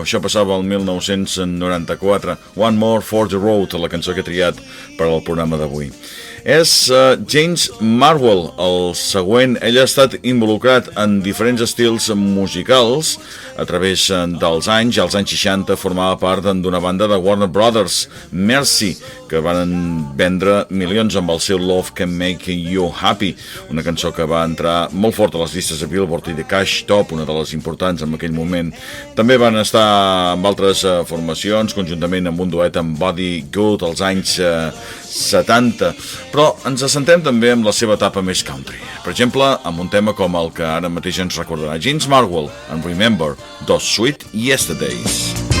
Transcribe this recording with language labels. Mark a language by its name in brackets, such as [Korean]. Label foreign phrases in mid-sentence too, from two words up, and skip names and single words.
[Catalan] Això passava el 1994. One More for the Road, la cançó que he triat per al programa d'avui. És James Marwell, el següent. Ell ha estat involucrat en diferents estils musicals a través dels anys. Als anys 60 formava part d'una banda de Warner Brothers, Mercy, que van vendre milions amb el seu Love Can Make You Happy, una cançó que va entrar molt fort a les llistes de Billboard i de Cash Top, una de les importants en aquell moment. També van estar amb altres formacions, conjuntament amb un duet amb Body Good als anys 70, però ens assentem també amb la seva etapa més country. Per exemple, amb un tema com el que ara mateix ens recordarà James Marwell en Remember Those Sweet Yesterdays.